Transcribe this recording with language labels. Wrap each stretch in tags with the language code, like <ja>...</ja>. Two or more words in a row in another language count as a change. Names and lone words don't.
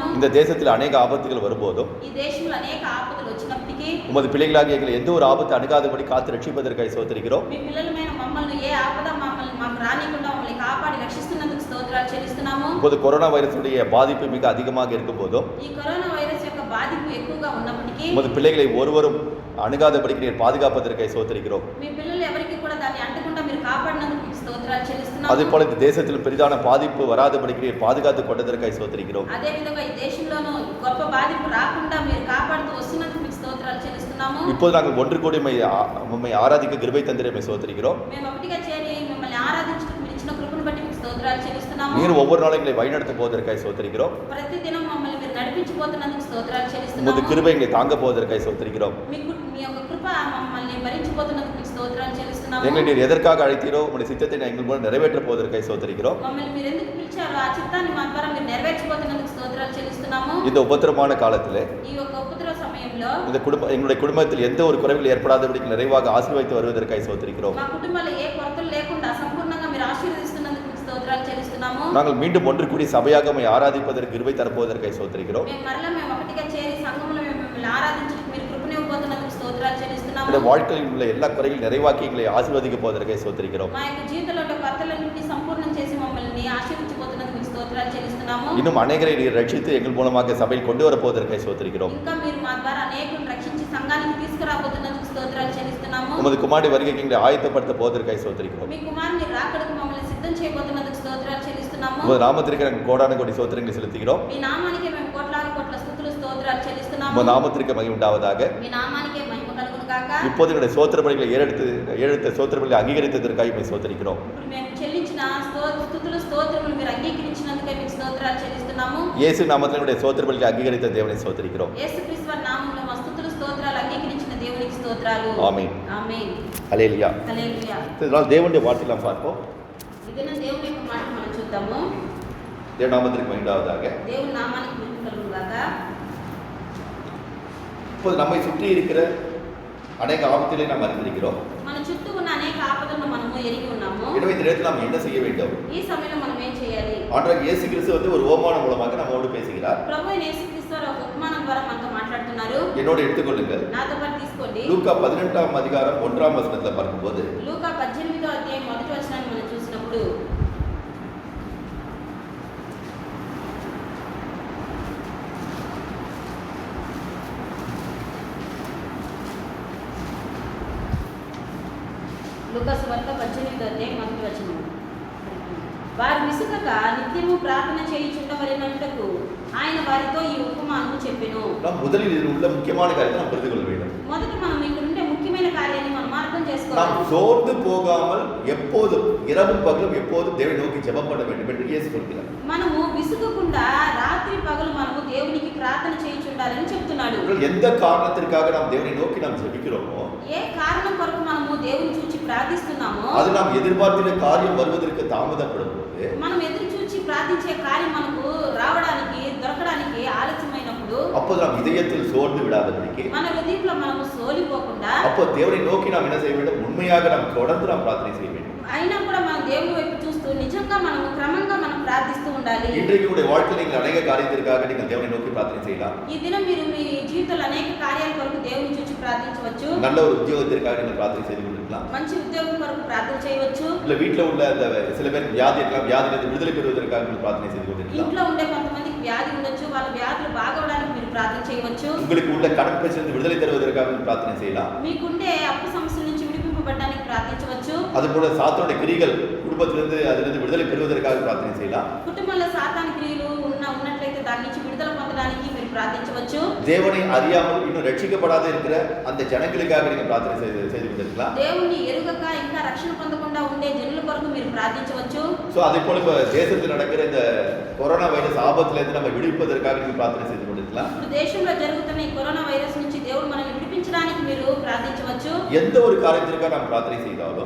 <ta>இந்த தேசத்தில் அநேக ஆபத்துகள் வரும்போதும்</ta> <te>ఈ దేశంలో అనేక ఆపదలు వచ్చినప్పటికీ</te> <ta>உமது பிள்ளைகளாகிய எங்களை எந்த ஒரு ஆபத்து அணுகாதபடி காத்து ரட்சிப்பதற்காய் சோத்தரிக்கிறோம்.</ta> <te>మీ పిల్లలమైన మమ్మల్ని ఏ ఆపద మాకు రానికుండా మమ్మల్ని కాపాడి రక్షిస్తున్నందుకు స్తోత్రాలు చెల్లిస్తున్నాము.</te> <ta>இப்போது கொரோனா வைரஸுடைய பாதிப்பு மிக அதிகமாக இருக்கும் போதும்</ta> <te>ఈ కరోనా వైరస్ యొక్క బాధింపు ఎక్కువగా ఉన్నప్పటికీ</te> <ta>உமது பிள்ளைகளை ஒருவரும் அணுகாதபடிக்கு நீர் பாதுகாப்பதற்காய் சோத்தரிக்கிறோம்.</ta> <te>మీ పిల్లలు ఎవరికి కూడా దాన్ని అంటకుండా మీరు కాపాడినందుకు మీకు స్తోత్రాలు చెల్లిస్తున్నాము.</te> <ta>அதே போல இந்த தேசத்தில் பெரிதான பாதிப்பு வராதபடிக்கு நீர் பாதுகாத்து கொண்டதற்காய் சோத்தரிக்கிறோம்.</ta> <te>అదే విధంగా ఈ దేశంలోనూ గొప్ప బాధింపు రాకుండా మీరు కాపాడుతూ వస్తున్నందుకు మీకు స్తోత్రాలు చెల్లిస్తున్నాము.</te> <ta>இப்போது நாங்கள் ஒன்று கூடி உம்மை ஆராதிக்க கிருபை தந்திரமை சோத்தரிக்கிறோம்.</ta> <te>మేము ఒకటిగా చేరి మిమ్మల్ని ఆరాధించడానికి మీరు ఇచ్చిన కృపను బట్టి మీకు స్తోత్రాలు చెల్లిస్తున్నాము.</te> <ta>நீர் ஒவ்வொரு நாளும் எங்களை வழிநடத்த போவதற்காய் சோத்தரிக்கிறோம்.</ta> <te>ప్రతి దినం మమ్మల్ని మీరు నడిపించబోతున్నందుకు స్తోత్రాలు</te> <ta>உமது</ta> <te>చెల్లిస్తున్నాము.</te> <ta>கிருபை எங்களை தாங்க போவதற்காய் சோத்தரிக்கிறோம்.</ta> <te>మీ యొక్క కృప మమ్మల్ని భరించబోతున్నందుకు మీకు స్తోత్రాలు చెల్లిస్తున్నాము.</te> <ta>எங்களை நீர் எதற்காக அழைத்தீரோ உங்களுடைய சித்தத்தை எங்கள் மூலம் நிறைவேற்ற போவதற்காய் சோத்தரிக்கிறோம்.</ta> <te>మమ్మల్ని మీరు ఎందుకు పిలిచారో ఆ చిత్తాన్ని మా ద్వారా మీరు నెరవేర్చబోతున్నందుకు స్తోత్రాలు చెల్లిస్తున్నాము.</te> <ta>இந்த உபத்திரமான காலத்திலே</ta> <te>ఈ యొక్క ఉపద్రవ సమయంలో</te> <ta>எங்களுடைய குடும்பத்தில் எந்த ஒரு குறைவில் ஏற்படாதபடிக்கு நிறைவாக ஆசீர்வதித்து வருவதற்காய் சோத்தரிக்கிறோம்.</ta> <te>మా కుటుంబాల్లో ఏ కొరతలు లేకుండా సంపూర్ణంగా మీరు ఆశీర్వదిస్తున్నందుకు మీకు స్తోత్రాలు చెల్లిస్తున్నాము.</te> <ta>நாங்கள் மீண்டும் ஒன்று கூடி சபையாக உம்மை ஆராதிப்பதற்கு கிருபை தரப்போவதற்காய் சோத்தரிக்கிறோம்.</ta> <te>మేము ఒకటిగా చేరి సంఘంలో మేము మిమ్మల్ని ఆరాధించడానికి మీరు కృపనివ్వబోతున్నందుకు స్తోత్రాలు చెల్లిస్తున్నాము.</te> <ta>இந்த வாழ்க்கையில் உள்ள எல்லா குறைகள் நிறைவாக்கி எங்களை ஆசீர்வதிக்க போவதற்காய் சோத்தரிக்கிறோம்.</ta> <te>మా యొక్క జీవితంలో ఉన్న కొరతలన్నింటినీ సంపూర్ణం చేసి మమ్మల్ని ఆశీర్వదించబోతున్నందుకు మీకు స్తోత్రాలు చెల్లిస్తున్నాము.</te> <ta>இன்னும் அநேகரை நீர் ரட்சித்து எங்கள் மூலமாக சபையில் கொண்டு வரப்போவதற்காய் சோத்தரிக்கிறோம்.</ta> <te>ఇంకా మీరు మా ద్వారా అనేకులను రక్షించి సంఘానికి తీసుకురాబోతున్నందుకు స్తోత్రాలు చెల్లిస్తున్నాము.</te> <ta>உமது குமாரடி வருகைக்கு எங்களை ஆயத்தப்படுத்த போவதற்காய் சோத்தரிக்கிறோம்.</ta> <te>మీ కుమారుని రాకడకు మమ్మల్ని సిద్ధం చేయబోతున్నందుకు స్తోత్రాలు చెల్లిస్తున్నాము.</te> <ta>உமது நாமத்திற்கு நாங்கள் கோடான கோடி சோத்திரங்களை செலுத்துகிறோம்.</ta> <te>మీ నామానికే మేము కోట్లాను కోట్ల స్తుతులు స్తోత్రాలు చెల్లిస్తున్నాము.</te> <ta>உமது நாமத்திற்கு மகிமை உண்டாவதாக.</ta> <te>మీ నామానికే మహిమ కలుగును గాక.</te> <ta>இப்போது எங்களுடைய சோத்திர பலிகளை ஏறெடுத்த சோத்திர பலிகளை அங்கீகரித்ததற்காக உம்மை சோத்தரிக்கிறோம்.</ta> <te>ఇప్పుడు మేము చెల్లించిన స్తుతులు స్తోత్రములు మీరు అంగీకరించినందుకే మీకు స్తోత్రాలు చెల్లిస్తున్నాము.</te> <ta>இயேசு நாமத்தில் எங்களுடைய சோத்திர பலிகளை அங்கீகரித்த தேவனை சோத்தரிக்கிறோம்.</ta> <te>యేసుక్రీస్తు వారి నామములో మా స్తుతులు స్తోత్రాలు అంగీకరించిన దేవునికి స్తోత్రాలు.</te> <ta>ஆமென்.</ta> <te>ఆమేన్.</te> <ta>ஹல்லேலூயா.</ta> <te>హల్లెలూయా.</te> <ta>இதனால் தேவனுடைய வார்த்தையை நாம் பார்ப்போம்.</ta> <te>ఇదిన దేవుని యొక్క మాట మనం చూద్దాము.</te> <ta>தேவ நாமத்திற்கு மகிமை உண்டாவதாக.</ta> <te>దేవుని నామానికి మహిమ కలుగును గాక.</te> <ta>இப்போது நம்மை சுற்றி இருக்கிற அநேக ஆபத்துகளை நாம் அறிந்திருக்கிறோம்.</ta> <te>మన చుట్టూ ఉన్న అనేక ఆపదలను మనము ఎరిగి ఉన్నాము.</te> <ta>எனவே இந்த நேரத்தில் நாம் என்ன செய்ய வேண்டும்?</ta> <te>ఈ సమయంలో మనం ఏం చేయాలి?</te> <ta>ஆண்டவர் இயேசு கிறிஸ்து ஒரு ஓமானம் மூலமாக நம்மோடு பேசுகிறார்.</ta> <te>ప్రభు అయిన యేసుక్రీస్తు వారు ఒక ఉపమానం ద్వారా మనతో మాట్లాడుతున్నారు.</te> <ta>என்னோடு எடுத்துக்கொள்ளுங்கள்.</ta> <te>నాతో పాటు తీసుకోండి.</te> <ta>லூக்கா 18ஆம் அதிகாரம் 1ஆம் வசனத்தை பார்க்கும்போது</ta> <te>లూకా 18వ అధ్యాయం మొదటి వచనాన్ని మనం చూసినప్పుడు లూకా సువార్త 18వ అధ్యాయం మొదటి వచనం. వారు విసుగక నిత్యము ప్రార్థన చేయుచుండవలెనట్టుకు ఆయన వారితో ఈ ఉపమానము చెప్పెను.</te> <ta>நாம் முதலில் இதில் உள்ள முக்கியமான காரியத்தை நாம் புரிந்து கொள்ள வேண்டும்.</ta> <te>మొదట మనం ఇక్కడ ఉండే ముఖ్యమైన కార్యాన్ని మనం అర్థం</te> <ta>நாம்</ta> <te>చేసుకోవాలి.</te> <ta>சோர்ந்து போகாமல் எப்போதும் இரவும் பகலும் எப்போதும் தேவனை நோக்கி ஜெபம் பண்ண வேண்டும் என்று இயேசு சொல்கிறார்.</ta> <te>మనము విసుగకుండా రాత్రి పగలు మనము దేవునికి ప్రార్థన చేయుచుండాలని చెప్తున్నాడు.</te> <ta>ஒருவேளை எந்த காரணத்திற்காக நாம் தேவனை நோக்கி நாம் ஜெபிக்கிறோமோ</ta> <te>ఏ కారణం కొరకు మనము దేవుని చూచి ప్రార్థిస్తున్నామో</te> <ta>அது நாம் எதிர்பார்க்கிற காரியம் வருவதற்கு தாமதப்படும் போது</ta> <te>మనం ఎదురు చూచి ప్రార్థించే కార్యం మనకు రావడానికి దొరకడానికి ఆలస్యమైనప్పుడు</te> <ta>அப்போது நாம் இதயத்தில் சோர்ந்து விடாதபடிக்கு</ta> <te>మన హృదయంలో మనము సోలిపోకుండా</te> <ta>அப்போ தேவனை நோக்கி நாம் என்ன செய்ய வேண்டும் உண்மையாக நாம் தொடர்ந்து நாம் பிரார்த்தனை செய்ய வேண்டும்</ta> <te>అయినా కూడా మనం దేవుని వైపు చూస్తూ నిజంగా మనము క్రమంగా మనం ప్రార్థిస్తూ ఉండాలి</te> <ta>இன்றைக்கு உங்களுடைய வாழ்க்கையில் நீங்கள் அநேக காரியத்திற்காக நீங்கள் தேவனை நோக்கி பிரார்த்தனை செய்யலாம்</ta> <te>ఈ దినం మీరు మీ జీవితంలో అనేక కార్యాల కొరకు దేవుని చూసి ప్రార్థించవచ్చు</te> <ta>நல்ல ஒரு உத்தியோகத்திற்காக நீங்கள் பிரார்த்தனை செய்து கொண்டிருக்கலாம்</ta> <te>మంచి ఉద్యోగం కొరకు ప్రార్థన చేయవచ్చు</te> <ta>இல்ல வீட்டில் உள்ள அந்த சில பேர் வியாதி இருக்கலாம் வியாதியிலிருந்து விடுதலை பெறுவதற்காக நீங்கள் பிரார்த்தனை செய்து கொண்டிருக்கலாம்</ta> <te>ఇంట్లో ఉండే కొంతమందికి వ్యాధి ఉండొచ్చు వాళ్ళ వ్యాధులు బాగవడానికి మీరు ప్రార్థన చేయవచ్చు</te> <ta>உங்களுக்கு உள்ள கடன் பிரச்சனை விடுதலை தருவதற்காக நீங்கள் பிரார்த்தனை செய்யலாம்</ta> <te>మీకుండే అప్పు సమస్యల నుంచి విడిపింపబడడానికి ప్రార్థించవచ్చు</te> <ta>அதுபோல சாத்தானுடைய கிரிகள் குடும்பத்திலிருந்து அதிலிருந்து விடுதலை பெறுவதற்காக பிரார்த்தனை செய்யலாம்</ta> <te>కుటుంబంలో సాతాను క్రియలు ఉన్నట్లయితే దాని నుంచి విడుదల పొందడానికి మీరు ప్రార్థించవచ్చు</te> <ta>தேவனை அறியாமல் இன்னும் ரட்சிக்கப்படாத இருக்கிற அந்த ஜனங்களுக்காக நீங்க பிரார்த்தனை செய்து கொண்டிருக்கலாம்</ta> <te>దేవుణ్ణి ఎరుగక ఇంకా రక్షణ పొందకుండా ఉండే జనుల కొరకు మీరు ప్రార్థించవచ్చు</te> <ta>சோ அதே போல இப்ப தேசத்தில் நடக்கிற இந்த கொரோனா வைரஸ் ஆபத்துல இருந்து நம்ம விடுவிப்பதற்காக நீங்க பிரார்த்தனை செய்து கொண்டிருக்கலாம்</ta> <te>ఇప్పుడు దేశంలో జరుగుతున్న ఈ కరోనా వైరస్ నుంచి దేవుడు మనల్ని విడిపించడానికి మీరు ప్రార్థించవచ్చు</te> <ta>எந்த ஒரு காரியத்திற்காக நாம் பிரார்த்தனை செய்தாலும்</ta>